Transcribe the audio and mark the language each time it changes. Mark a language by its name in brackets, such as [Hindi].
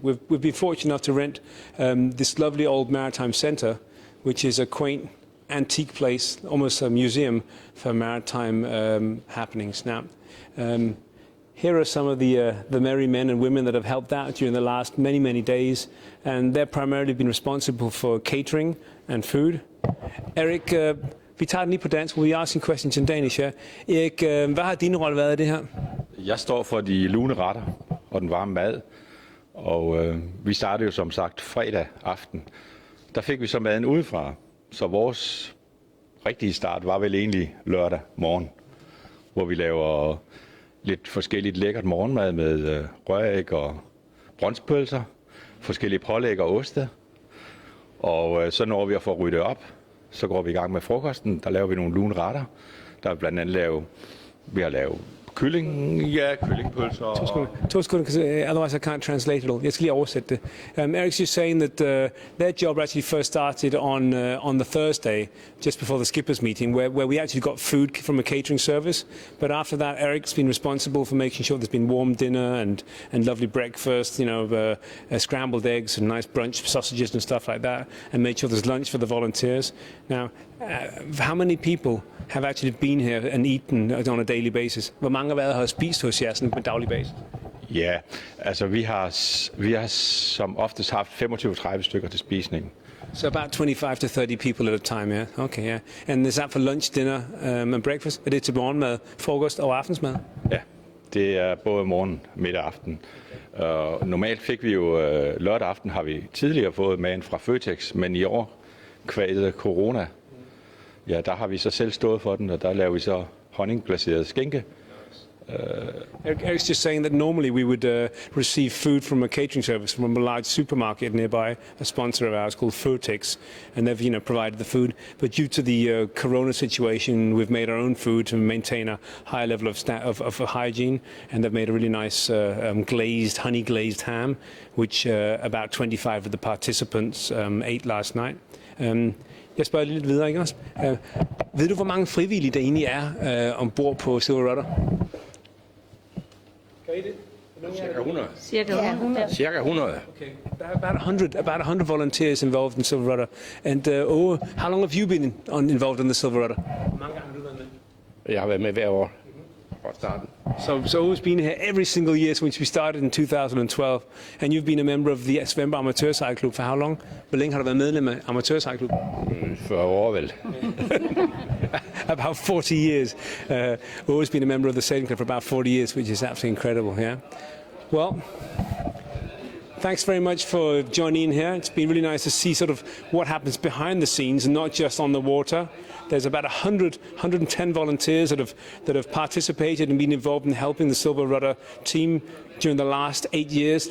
[English] We've been fortunate enough to rent this lovely old Maritime Centre, which is a quaint, antique place, almost a museum for maritime happenings. Now, here are some of the merry men and women that have helped out during the last many days, and they've primarily been responsible for catering and food. [Danish] Erik, vi tager den lige på dansk. [English] We'll be asking questions in Danish here. [Danish] Erik, hvad har din rolle været i det her? Jeg står for de lune retter og den varme mad, og vi startede jo som sagt fredag aften. Der fik vi så maden udefra, så vores rigtige start var vel egentlig lørdag morgen, hvor vi laver lidt forskelligt lækkert morgenmad med røræg og brøndspølser, forskellige pålæg og oste. Og så når vi at få ryddet op, så går vi i gang med frokosten. Der laver vi nogle lune retter. Der er blandt andet vi har lavet kyllingpølser. To sekunder, [English] otherwise I can't translate it all. [Danish] Jeg skal lige oversætte det. [English] Erik's just saying that their job actually first started on the Thursday, just before the skippers meeting, where we actually got food from a catering service. But after that, Erik's been responsible for making sure there's been warm dinner and lovely breakfast, scrambled eggs and nice brunch sausages and stuff like that, and made sure there's lunch for the volunteers. Now, how many people have actually been here and eaten on a daily basis? [Danish] Hvor mange har været her og spist hos jer sådan på en daglig basis? Ja, altså vi har som oftest haft 25-30 stykker til spisning. [English] So about 25 to 30 people at a time, yeah. Okay, yeah. And is that for lunch, dinner and breakfast? [Danish] Er det til morgenmad, frokost og aftensmad? Ja, det er både morgen, middag og aften. Normalt fik vi jo lørdag aften har vi tidligere fået maden fra Føtex, men i år kvædet corona. Ja, der har vi så selv stået for den, og der laver vi så honningbaseret skinke. [English] Eric's just saying that normally we would receive food from a catering service from a large supermarket nearby, a sponsor of ours called Føtex, and they've provided the food. But due to the corona situation, we've made our own food to maintain a high level of hygiene, and they've made a really nice honey glazed ham, which about 25 of the participants ate last night. [Danish] Jeg spørger lidt videre, ikke også? Ved du, hvor mange frivillige der egentlig er ombord på Silverrudder? Kan I det? Cirka 100. Cirka 100. Okay. [English] There are about 100 volunteers involved in Silverrudder. And how long have you been involved in the Silverrudder? [Danish] Hvor mange gange har du været med? Jeg har været med hver år fra starten. [English] So O's been here every single year since we started in 2012, and you've been a member of the Svendborg Amatørcykel Club for how long? [Danish] Hvor længe har du været medlem af Amatørcykelklubben? 40 år vel. [English] About 40 years. O's been a member of the sailing club for about 40 years, which is absolutely incredible. Yeah. Well, thanks very much for joining in here. It's been really nice to see sort of what happens behind the scenes and not just on the water. There's about 110 volunteers that have participated and been involved in helping the Silverrudder team during the last 8 years.